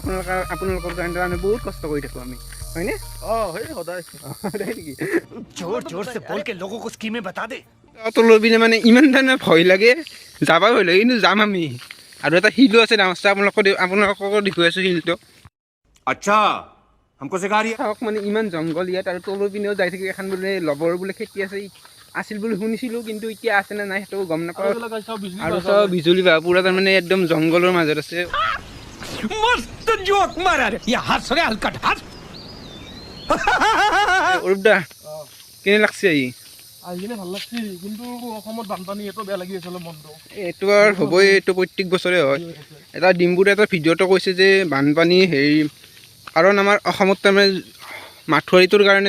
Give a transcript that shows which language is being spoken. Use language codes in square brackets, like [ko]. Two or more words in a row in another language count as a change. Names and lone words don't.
[as] আপোনালোকৰ কাৰণে আমি বহুত কষ্ট কৰি থাকোঁ আমি, হয়নে? সদায় নেকি? তলৰ পিনে মানে ইমান ধৰণে ভয় লাগে, যাব ভয় লাগে, কিন্তু যাম আমি। আৰু এটা শিলো আছে ডাঙৰ, আপোনালোকক দেখুৱাই আছোঁ শিলটো। [hi] আচ্ছা हमको सिखा रही है [as] চাওক মানে ইমান জংঘল ইয়াত আৰু তলৰ পিনেও যাই থাকে এখন বোলে লবৰ বোলে খেতি আছে আছিল বুলি শুনিছিলোঁ কিন্তু এতিয়া আছে নে নাই সেইটো গম নাপাওঁ আৰু চব বিজুলী বাঁহ পুৰা তাৰমানে একদম জংঘলৰ মাজত আছে [hi] मस्त जोक मारा रे ये हंस रे हलकट हंस [as] অৰূপ দা কেনে লাগছে আহি আহি কিনে ভাল লাগছে কিন্তু অসমত বানপানী এইটো বেয়া লাগি আছে অলপ মনটো এইটো আৰু হ'বই এইটো প্ৰত্যেক বছৰে হয় এটা ডিম্বুৰে এটা ভিডিঅ'টো কৈছে যে বানপানী হেৰি কাৰণ আমাৰ অসমত তাৰমানে মাঠুৱাৰীটোৰ কাৰণে